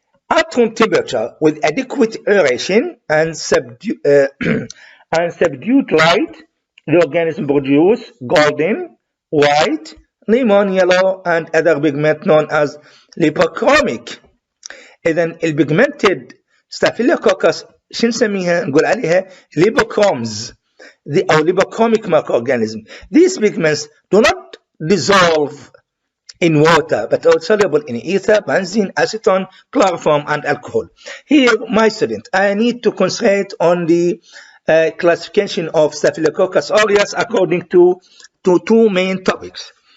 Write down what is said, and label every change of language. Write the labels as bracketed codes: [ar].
[en] At room temperature with adequate aeration and subdued light, the organism produces golden, white, lemon yellow, and other pigment known as lipochromic. [ar] إذن البيجمنتد ستافيلوكوكس شو نسميها؟ نقول عليها [en] lipochromes or lipochromic microorganism. These pigments do not dissolve in water but are soluble in ether, benzene, acetone, chloroform, and alcohol. Here, my student, I need to concentrate on the classification of Staphylococcus aureus according to two main topics.